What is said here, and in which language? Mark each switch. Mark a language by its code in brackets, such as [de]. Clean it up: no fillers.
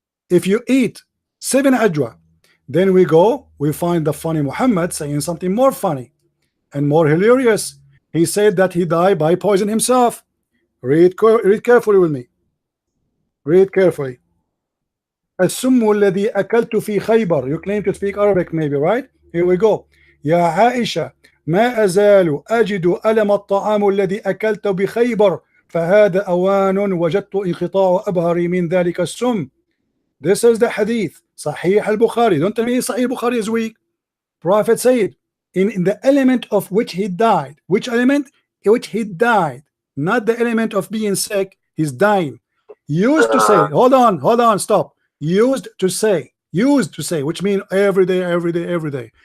[en] If you eat 7 ajwa, then we find the funny Muhammad saying something more funny and more hilarious. He said that he died by poison himself. Read carefully with me. Read carefully. [ar] السم الذي أكلت في خيبر. [en] You claim to speak Arabic maybe, right? Here we go. [ar] يا عائشة ما أزال أجد ألم الطعام الذي أكلت بخيبر فهذا أوان وجدت انقطاع أبهري من ذلك السم. [en] This is the hadith. Sahih al-Bukhari. Don't tell me Sahih al-Bukhari is weak. Prophet said in the element of which he died. Which element? Which he died. Not the element of being sick. He's dying. Used to say, hold on, stop. Used to say, which means every day.